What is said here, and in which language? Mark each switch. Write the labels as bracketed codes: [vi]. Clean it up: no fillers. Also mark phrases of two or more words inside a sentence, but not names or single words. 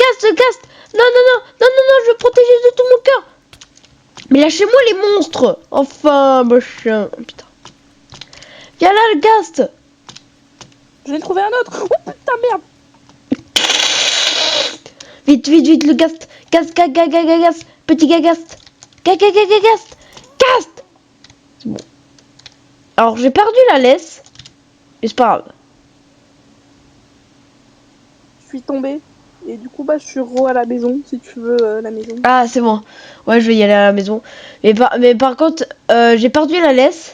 [fr] gast, le gast. Non, non, non, non, non, non, je veux protéger de tout mon cœur. Mais lâchez-moi les monstres. Enfin, machin. Putain. Viens là, le gast. Je vais trouver un autre. Oh putain, merde. Vite, vite, vite, le gast. Gast, gast, gast, gast, gast. Petit gast. Gast, gast, gast, gast. Gast. C'est bon. Alors, j'ai perdu la laisse. Mais c'est pas grave. Je suis tombée. Et du coup, bah, je suis à la maison, si tu veux, la maison. Ah, c'est bon. Ouais, je vais y aller à la maison. Mais par contre, j'ai perdu la laisse.